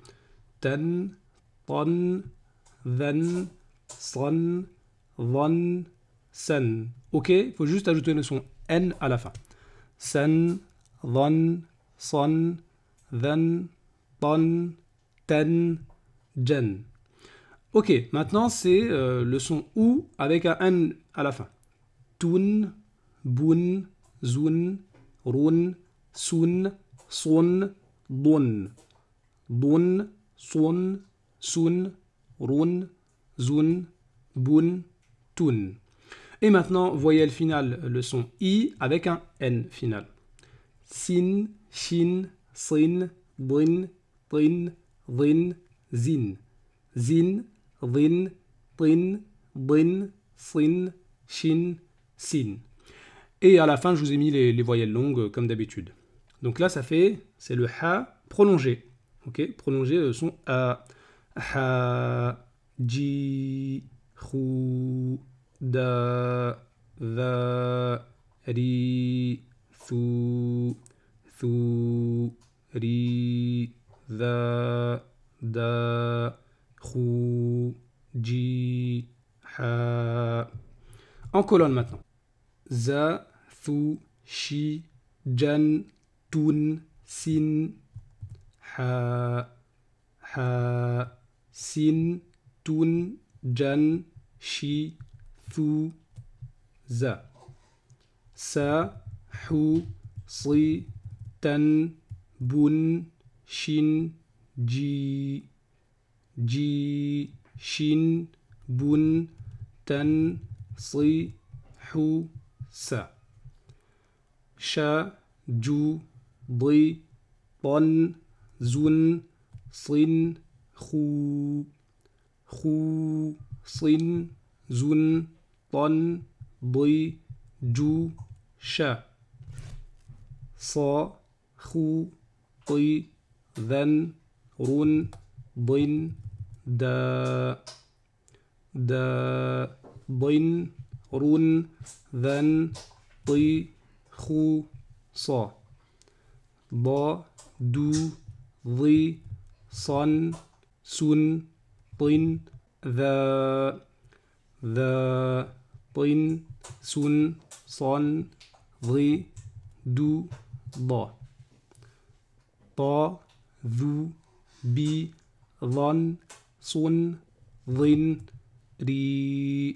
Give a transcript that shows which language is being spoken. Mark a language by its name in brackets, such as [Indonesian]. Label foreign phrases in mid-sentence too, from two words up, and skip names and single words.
[French] Tan, ton, dhan, son, dhan, san. Ok, il faut juste ajouter le son n à la fin. San, dhan, son, dhan, ton, tan, jan. Ok, maintenant c'est le son ou avec un n à la fin. Tun, bun, zun, run, sun, son, dun. Dun, son, sun, run, zun, bun, tun. Et maintenant, voyelle finale, le son i avec un n final. Sin, shin, sin, din, tin, din, zin. Zin, din, tin, din, sin, shin, sin. Et à la fin, je vous ai mis les voyelles longues comme d'habitude. Donc là, c'est le ha prolongé. Ok, prolongé, le son a, ha, ji, khu, da, va, ri, thu, ri, da, khu, ji, ha. En colonne maintenant. Za, thu, shi, jan, tun, sin, ha, sin, tun, jan, shi, thu, za. Sa, hu, si, tan, bun, shin, ji, shin, bun, tan, si, hu, sa. Sha, ju, di, ton, zun, sin, khu, sin, zun, ton, di, ju, sha. Sa, khu, ti, dhan, run, din, da, din, run, dhan, ti, khu, sa. Da, du, di, صن سن طن ذا ذا طن سن صن ضي دو ضا طا ذو بي ظن صن ظن ري